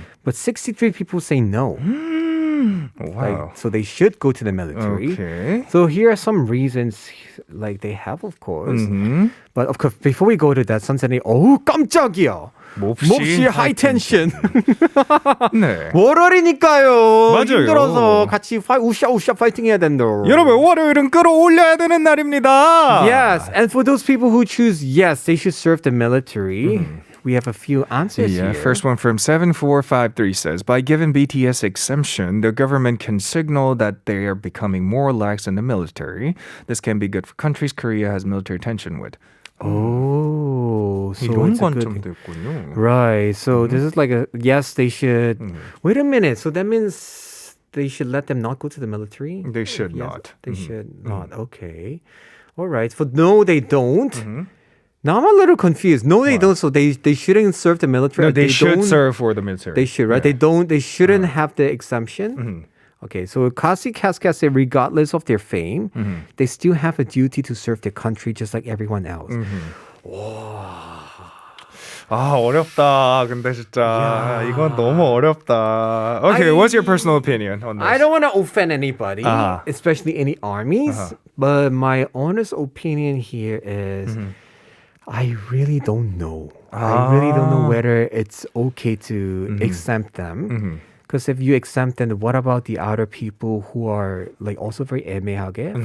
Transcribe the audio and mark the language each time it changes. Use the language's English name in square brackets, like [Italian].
[English] But 63 people say no. Wow. Like, so they should go to the military. Okay. So here are some reasons, like they have, of course. But of course, before we go to that, [Korean] 선생님, 어우 깜짝이야. 몹시 하이 텐션. 네. 월요일이니까요. 맞아요. 힘들어서 같이 우샤우샤 파이팅 해야 된다. 여러분, 월요일은 끌어올려야 되는 날입니다. [English] Yes, and for those people who choose yes, they should serve the military. We have a few answers Yeah, here. first one from 7453 says, by giving BTS exemption, the government can signal that they are becoming more lax in the military. This can be good for countries Korea has military tension with. Oh, so [Korean] 이런 [English] it's a good... [Korean] 관점도 있군요. [English] Right, so this is like a, yes, they should... Wait a minute, so that means they should let them not go to the military? They should Yes, not. They should not, okay. All right, for no, they don't. Now I'm a little confused. No, they don't. So they shouldn't serve the military. No, they should don't- serve for the military. They should, right? Yeah. They shouldn't have the exemption. Okay, so Kasi Casca say regardless of their fame, they still have a duty to serve their country just like everyone else. [Korean] 아, 어렵다. 근데 진짜 이건 너무 어렵다. [English] Okay, what's your personal opinion on this? I don't want to offend anybody, Uh-huh. especially any armies, but my honest opinion here is I really don't know. I really don't know whether it's okay to exempt them. Because if you exempt them, what about the other people who are like also very 애매하게?